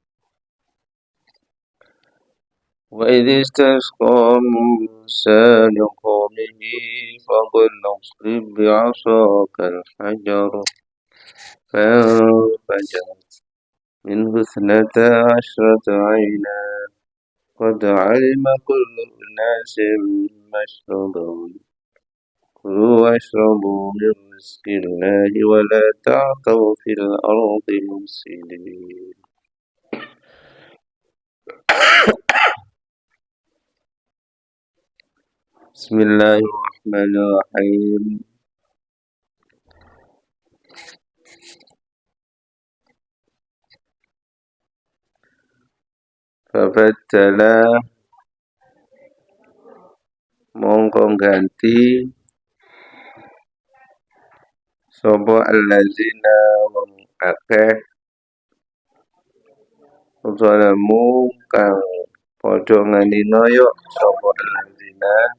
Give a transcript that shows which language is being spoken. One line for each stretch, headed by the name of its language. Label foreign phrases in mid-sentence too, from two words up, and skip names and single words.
Arabic: وإذ استسقى موسى لقومه فقل اضرب بعصاك الحجر فانفجرت منه 12 عينا قد علم كل أناس مشربهم كلوا واشربوا من رزق الله ولا تعثوا في الأرض مفسدين. بسم الله الرحمن الرحيم.
Javanese: Fabaddala mongko ganti sapa allazina wong akeh zalamu kang padha nganinoyo sapa allazina